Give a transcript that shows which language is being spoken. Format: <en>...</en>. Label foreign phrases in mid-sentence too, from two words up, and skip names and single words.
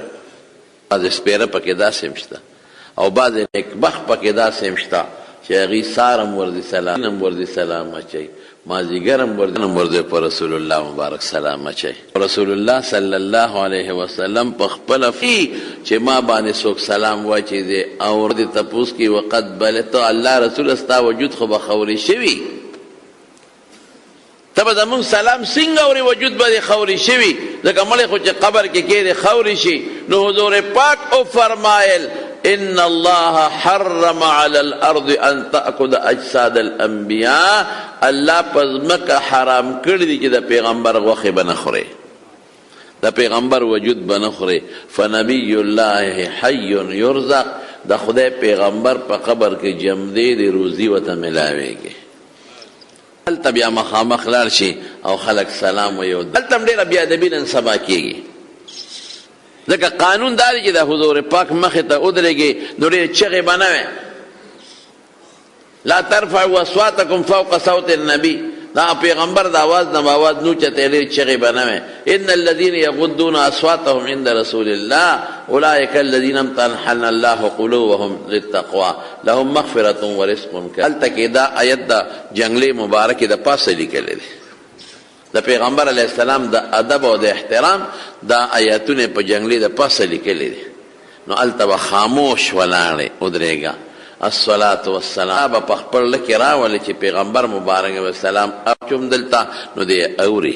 <ps>بعضې سپېره پکې داسې هم شته او بعضې نیکبخت پکې داسې هم شته چې هغوی سهار هم ورځي سلام هم ورځي سلام اچوي، مازدیګر هم ورځي په رسول الله مبارک سلام اچوي. رسول الله</ps> <ar>صلی الله علیه وسلم</ar> <ps>په خپله چې ما باندې څوک سلام واچوي او دې تپوس کې</ps> <ar>وقد بلغت الله رسول</ar> <ps>ستا وجود خو به خوري شوي، ته به زمونږ سلام څنګه اورې وجود به دې خوري شوي، ځکه مړی خو چې قبر کې کېدې خوري شي. نو حضور پاک او فرمایل</ps> <ar>ان الله حرم على الارض ان تاكل اجساد الانبیاء،</ar> <ps>الله په ځمکه حرام کړي دي چې د پیغمبر غوښې به نه خوري، د پیغمبر وجود به نه خوري.</ps> <ar>فنبی الله حی یرزق،</ar> <ps>د خدای پیغمبر په قبر کې جمدی دی روزي ورته ملاویږي. هلته بیا مخامخ لاړ شي او خلک سلام وایي. هلته هم ډېره بېادبي نن سبا کېږي، ځکه قانون دا دی چې د حضور پاک مخې ته ودرېږي نو ډېرې چغې به نه وي.</ps> <ar>لا ترفعوا اصواتکم فوق صوت النبي،</ar> <ps>دا پیغمبر د آواز نه به آواز نه اوچتوي، ډېرې چغې به نه وي.</ps> <ar>ان الذین یغضون اصواتهم عند رسول الله اولئک الذین امتحن الله قلوبهم للتقوى لهم مغفرة ورزق کریم.</ar> <ps>هلته کې دا آیت د جنګلې مبارکې د پاسه لیکلی دی. د پیغمبر</ps> <ar>علیه السلام</ar> <ps>د ادب او د احترام دا آیاتونه په جنګلې د پاسه لیکلی دی. نو هلته به خاموش ولاړې ودرېږه.</ps> <ar>الصلاة والسلام</ar> <ps>به په خپل لکې راولې چې پیغمبر مبارک</ps> <ar>علیه السلام</ar> <ps>اچوم دلته نو دی اوري.</ps>